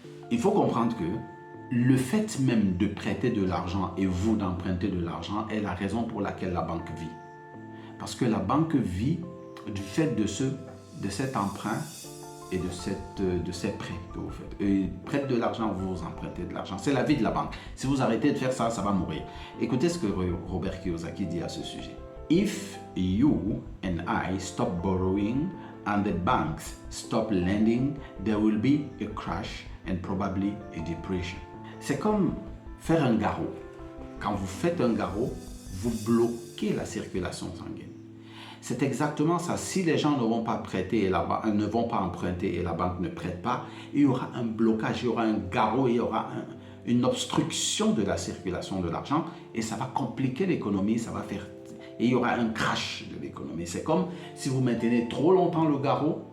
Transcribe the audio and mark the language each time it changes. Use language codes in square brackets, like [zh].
[fr] Il faut comprendre que le fait même de prêter de l'argent et vous d'emprunter de l'argent est la raison pour laquelle la banque vit. Parce que la banque vit du fait de cet emprunt et de ces prêts que vous faites. Et prête de l'argent, vous empruntez de l'argent. C'est la vie de la banque. Si vous arrêtez de faire ça, ça va mourir. Écoutez ce que Robert Kiyosaki dit à ce sujet. [en] If you and I stop borrowing and the banks stop lending, there will be a crash and probably a depression. [fr] C'est comme faire un garrot. Quand vous faites un garrot, vous bloquez la circulation sanguine. C'est exactement ça. Si les gens ne vont pas prêter et ne vont pas emprunter et la banque ne prête pas, il y aura un blocage, il y aura un garrot, il y aura une obstruction de la circulation de l'argent et ça va compliquer l'économie, ça va faire... Et il y aura un crash de l'économie. C'est comme si vous maintenez trop longtemps le garrot,